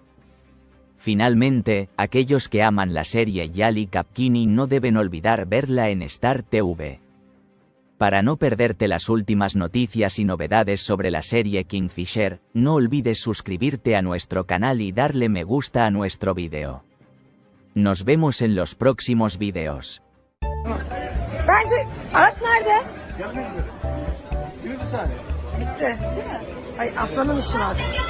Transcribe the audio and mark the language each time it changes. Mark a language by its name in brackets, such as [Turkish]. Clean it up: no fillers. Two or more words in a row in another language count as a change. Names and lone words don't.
[Spanish] Finalmente, aquellos que aman la serie Yali Kapkini no deben olvidar verla en Star TV. Para no perderte las últimas noticias y novedades sobre la serie Kingfisher, no olvides suscribirte a nuestro canal y darle me gusta a nuestro vídeo. Nos vemos en los próximos vídeos. [Turkish] Bence araç nerede? Bitti değil mi? Ay Afra'nın işi var.